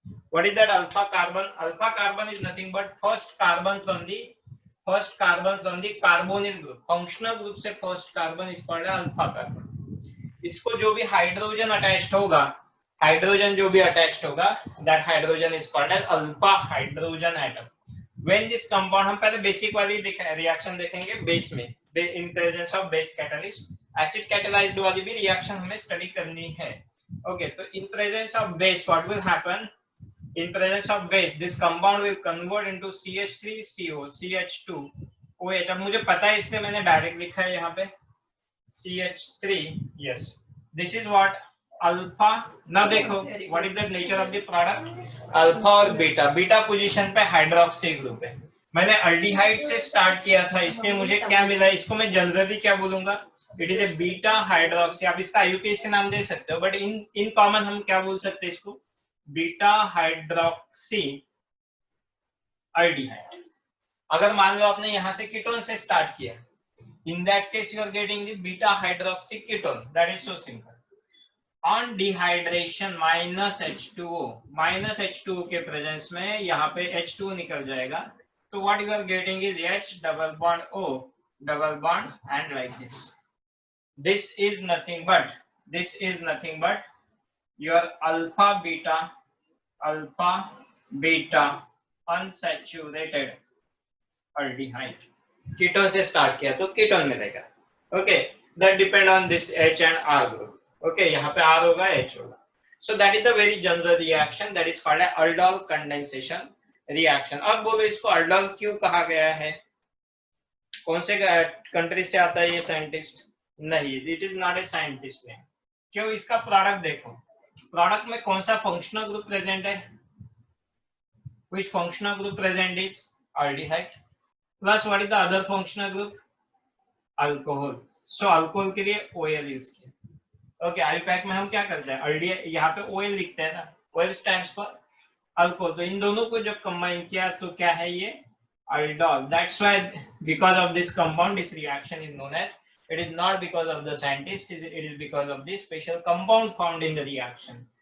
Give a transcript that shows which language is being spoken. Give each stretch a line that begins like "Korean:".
English: What is that alpha carbon? Alpha carbon is nothing but first carbon from the carbonyl group,
Hindi: functional group से
English: first carbon is called alpha carbon।
Hindi: इसको जो भी hydrogen attached होगा,
English: that hydrogen is called as alpha hydrogen atom। When this compound,
Hindi: हम पहले basic वाली reaction देखेंगे base में,
English: in presence of base catalyst।
Hindi: Acid catalysed वाली भी रिएक्शन हमें स्टडी करनी है।
English: Okay, तो in presence of base what will happen? In presence of base, this compound will convert into CH3CO, CH2OH।
Hindi: अब मुझे पता है इसलिए मैंने डायरेक्ट लिखा है यहाँ पे CH3।
English: yes, this is what alpha. now देखो what is the nature of the product?
Hindi: Alpha और बीटा, बीटा पोजीशन पे हाइड्रोक्सी ग्रुप है। मैंने अल्डिहाइड से स्टार्ट किया था, इसमें मुझे क्या मिला, इसको मैं जनरली क्या बोलूंगा,
English: It is a beta hydroxy.
Hindi: आप इसका IUPAC नाम दे सकते हो, बट इन कॉमन हम क्या बोल सकते हैं इसको, बीटा हाइड्रोक्सी अल्डिहाइड। अगर मान लो आपने यहाँ से कीटोन से स्टार्ट किया,
English: in that case you are getting the beta hydroxy ketone। that is so simple। on dehydration minus H2O
Hindi: के प्रेजेंस में यहाँ पे H2O निकल जाएगा,
English: तो what you are getting is H double bond O double bond and like this। this is nothing but your alpha beta unsaturated aldehyde।
Hindi: Ketone से start किया तो कीटोन मिलेगा। Okay,
English: That depend on this H and R group. Okay,
Hindi: यहाँ पे R होगा, H होगा।
English: So that is the very general reaction, that is called aldol condensation reaction.
Hindi: अब बोलो इसको aldol क्यों कहा गया है? कौन से कंट्री से आता है ये साइंटिस्ट? नहीं,
English: It is not a scientist name.
Hindi: क्यों? इसका प्रोडक्ट देखो, प्रोडक्ट में कौन सा फंक्शनल ग्रुप प्रेजेंट है?
English: Which functional group present is aldehyde plus what is the other functional group?
Hindi: Alcohol. So alcohol के लिए OL यूज किया। ओके, IUPAC में हम क्या करते हैं, यहाँ पे OL लिखते हैं ना, OL स्टैंड्स फॉर अल्कोहल। तो इन दोनों को जब कंबाइन किया तो क्या है ये, aldol।
English: That's why because of this compound this reaction is known as, it is not because of the scientist, it is because of this special compound found in the reaction.